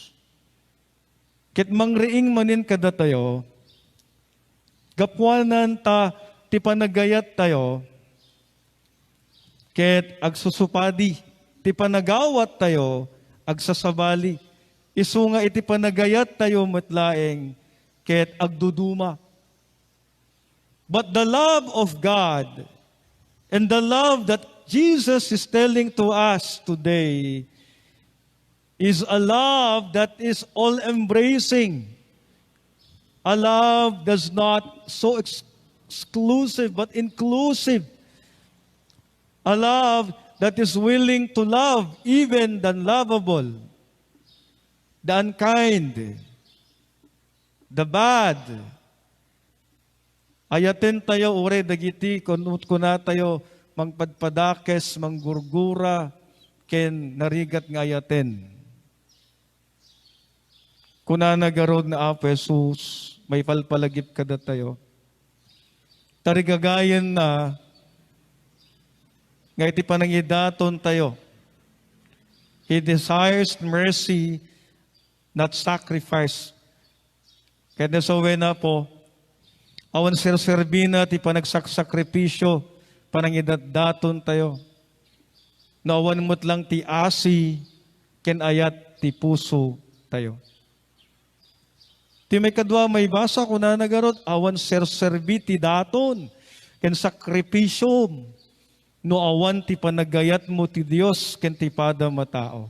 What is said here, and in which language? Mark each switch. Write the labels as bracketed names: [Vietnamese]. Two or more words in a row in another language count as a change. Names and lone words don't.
[Iloko] Ket mangriing manin kada tayo, gapwanan ta ti panagayat tayo, ket agsusupadi, ti panagawat tayo, agsasabali. Isu nga iti panagayat tayo matlaeng, ket agduduma. [English] But the love of God and the love that Jesus is telling to us today is a love that is all-embracing. A love that's not so exclusive but inclusive. A love that is willing to love even the unlovable, the unkind, the bad. [Iloko] Ayaten tayo ure dagiti kuna tayo mangpadpadakes, manggurgura, ken narigat nga ayaten. Kuna nagarod na Apo Jesus, may palpalagip kada tayo. Tarigagayan na nga iti panangidaton tayo. [English] He desires mercy, not sacrifice. [Iloko] Kaya nasawi na po, awan serserbina ti panagsakripisyo, panangidaton tayo. Nawan mo't lang ti asi, ken ayat ti puso tayo. Ti may kadwa may basa ko na nagarot, awan serserbi ti daton, ken sakripisyom, no awan ti panagayat mo ti Dios ken ti pada matao.